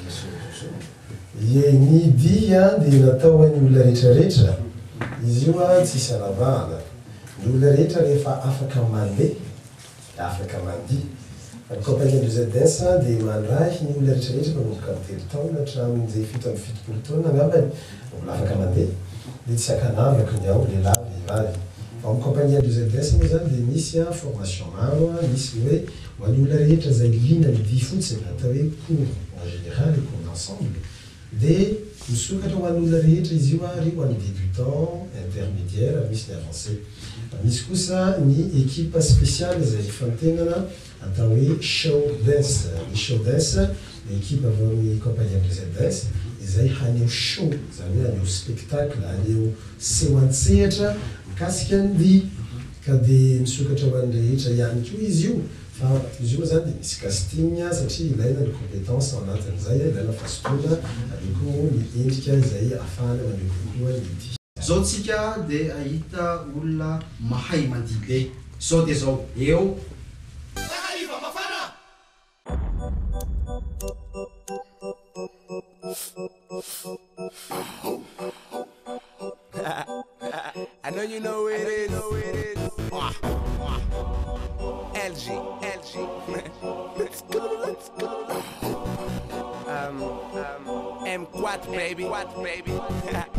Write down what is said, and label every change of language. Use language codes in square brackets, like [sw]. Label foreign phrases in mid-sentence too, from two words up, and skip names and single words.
[mg] ny dia dia natao hoan'ny olona rehetrarehetra izy io tsisy anavahana ny olona rehetra rehefa afaka mandeha afaka mandihy fa ny compagnie M2Z Dance dia mandrahy ny olona rehetrarehetra manomboka amin'ny telo taona hatramin'izay fito amby fitopolo taona angambany olona afaka mandeha dia tsy akanavaka ny ao lehilahy vehivavy fa amin'ny compagnie M2Z Dance moa zany dia misy formation maro misy hoe ho an'ny olona rehetra izay lina ny dia fotsiny atao hoe [fr] cours en général cours d'ensemble [mg] dia misokatra ho an'ny olona rehetra izy io ary ho an'ny débutant intermédiaire misy ny avancé misy kosa ny [fr] équipe spéciale [mg] izay fantenana atao hoe [en] show dance [mg] ny [en] show dance [mg] ny équipe avy amin'ny compagnie M2Z Dance izay haneho show zany hoe haneho spectacle haneho seho an-tsehatra mikasika ny dia ka dia misokatra ho an'ny rehetra ihany koa izy io fa izy io moa zany dia misy casting satria ilaina ny compétence ao anatin'izay ilaina fahasotoana aleko ny endrika izay ahafahana maneho kokoa ny dia zao tsika dia ahita olona mahay mandihy be zao dia zao eo takariva mafana [en] I know you know it is. LG. M4 baby.